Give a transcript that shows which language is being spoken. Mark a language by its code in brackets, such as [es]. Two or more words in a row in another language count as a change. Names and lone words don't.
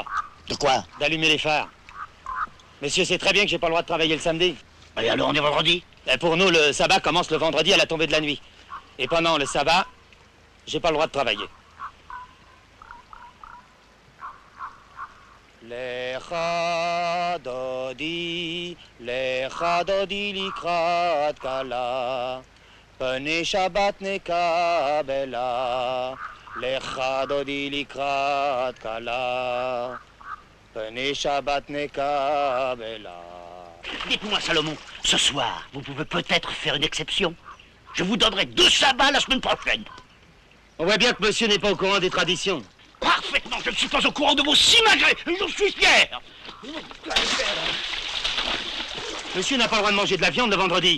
[fr] De quoi? D'allumer les phares. Monsieur sait très bien que j'ai pas le droit de travailler le samedi. Et alors on est vendredi? Pour nous, le sabbat commence le vendredi à la tombée de la nuit. Et pendant le sabbat, j'ai pas le droit de travailler. [he] לכה דודי לקראת כלה, פני שבת נקבלה. לכה דודי לקראת כלה, פני שבת נקבלה. [fr] Dites-moi, Salomon, ce soir, vous pouvez peut-être faire une exception. Je vous donnerai 2 sabbats la semaine prochaine. On voit bien que monsieur n'est pas au courant des traditions. Parfaitement, je ne suis pas au courant de vos simagrées, et je suis fier. Monsieur n'a pas le droit de manger de la viande le vendredi.